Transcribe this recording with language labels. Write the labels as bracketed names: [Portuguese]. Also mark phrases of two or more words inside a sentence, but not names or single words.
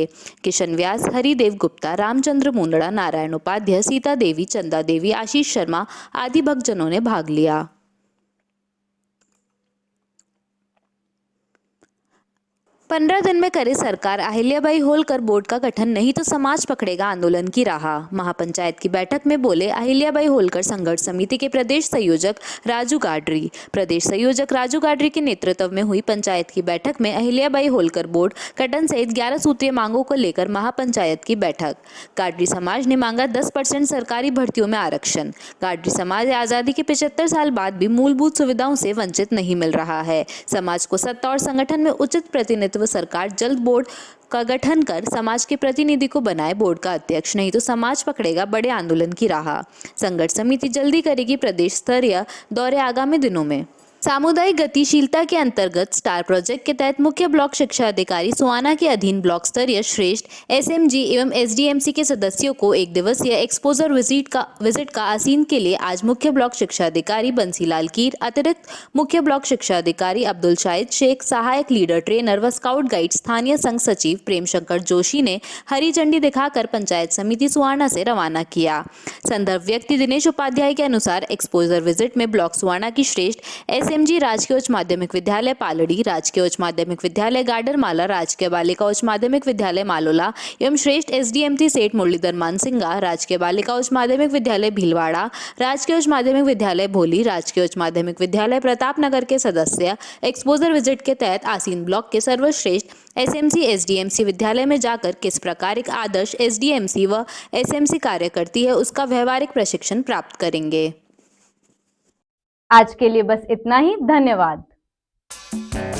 [Hindi] किशन व्यास, हरिदेव गुप्ता, रामचंद्र मुंदड़ा, नारायण उपाध्याय, सीता देवी, चंदा देवी, आशीष शर्मा आदि भक्तजनों ने भाग लिया। 15 दिन में करे सरकार अहिल्याबाई होलकर बोर्ड का गठन, नहीं तो समाज पकड़ेगा आंदोलन की राह। महापंचायत की बैठक में बोले अहिल्याबाई होलकर संघर्ष समिति के प्रदेश संयोजक राजू गाडरी। प्रदेश संयोजक राजू गाडरी के नेतृत्व में हुई पंचायत की बैठक में अहिल्याबाई होलकर बोर्ड गठन सहित 11 सूत्रीय मांगों को लेकर महापंचायत की बैठक। गाडरी समाज ने मांगा 10% सरकारी भर्तियों में आरक्षण। गाडरी समाज आजादी के 75 साल बाद भी मूलभूत सुविधाओं से वंचित नहीं मिल रहा है। समाज को सत्ता और संगठन में उचित प्रतिनिधित्व सरकार जल्द बोर्ड का गठन कर समाज के प्रतिनिधि को बनाए बोर्ड का अध्यक्ष, नहीं तो समाज पकड़ेगा बड़े आंदोलन की राह। संघर्ष समिति जल्दी करेगी प्रदेश स्तरीय दौरे आगामी दिनों में। सामुदायिक गतिशीलता के अंतर्गत स्टार प्रोजेक्ट के तहत मुख्य ब्लॉक शिक्षा अधिकारी सोआना के अधीन ब्लॉक स्तरीय श्रेष्ठ एसएमजी एवं एसडीएमसी के सदस्यों को एक दिवसीय [English] exposure visit [Hindi] का आसीन के लिए आज मुख्य ब्लॉक शिक्षा अधिकारी बंसीलाल कीर, अतिरिक्त मुख्य ब्लॉक शिक्षा अधिकारी अब्दुल शाहिद शेख, सहायक [English] leader trainer [Hindi] व [English] scout guide [Hindi] स्थानीय संघ सचिव प्रेम शंकर जोशी ने हरी झंडी दिखाकर पंचायत समिति सोआना से रवाना किया। संदर्भ व्यक्ति दिनेश उपाध्याय के अनुसार [English] exposure visit [Hindi] में ब्लॉक सोआना की श्रेष्ठ एसएमजी राजकीय उच्च माध्यमिक विद्यालय पालड़ी, राजकीय उच्च माध्यमिक विद्यालय गाडरमाला, राजकीय बालिका उच्च माध्यमिक विद्यालय मालोला एवं श्रेष्ठ एसडीएमसी सेठ मुरलीधर मानसिंगा, राजकीय बालिका उच्च माध्यमिक विद्यालय भीलवाड़ा, राजकीय उच्च माध्यमिक विद्यालय भोली, राजकीय उच्च माध्यमिक विद्यालय प्रतापनगर के सदस्य [English] exposure visit [Hindi] के तहत आसीन ब्लॉक के सर्वश्रेष्ठ एसएमसी एसडीएमसी विद्यालय में जाकर किस प्रकार एक आदर्श एसडीएमसी व एसएमसी कार्य करती है उसका व्यवहारिक प्रशिक्षण प्राप्त करेंगे। आज के लिए बस इतना ही। धन्यवाद।